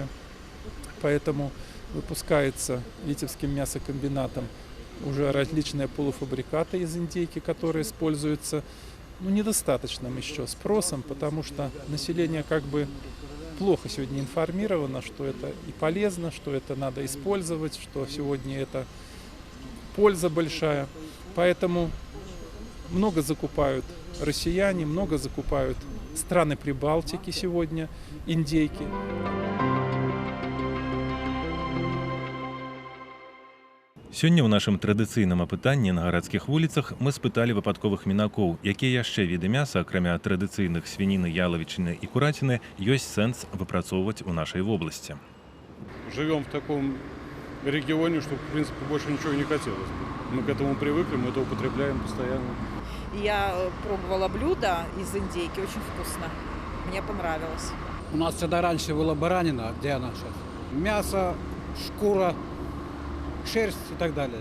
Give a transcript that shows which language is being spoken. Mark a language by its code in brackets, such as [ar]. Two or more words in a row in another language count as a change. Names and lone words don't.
[ru] Поэтому выпускается Витебским мясокомбинатом уже различные полуфабрикаты из индейки, которые используются недостаточным еще спросом, потому что население плохо сегодня информировано, что это и полезно, что это надо использовать, что сегодня это польза большая. Поэтому много закупают россияне, много закупают страны Прибалтики сегодня индейки. [be] Сёння ў нашым традыцыйным апытанні на гарадскіх вуліцах мы спыталі выпадковых мінакоў, якія яшчэ віды мяса, акрамя традыцыйных свініны, ялавічыны і кураціны, ёсць сэнс выпрацоўваць у нашай вобласці. [ru] Живем в таком регионе, что, в принципе, больше ничего не хотелось. Мы к этому привыкли, мы это употребляем постоянно. Я пробовала блюдо из индейки, очень вкусно. Мне понравилось. У нас всегда раньше была баранина, где она сейчас? Мясо, шкура, шерсть и так далее.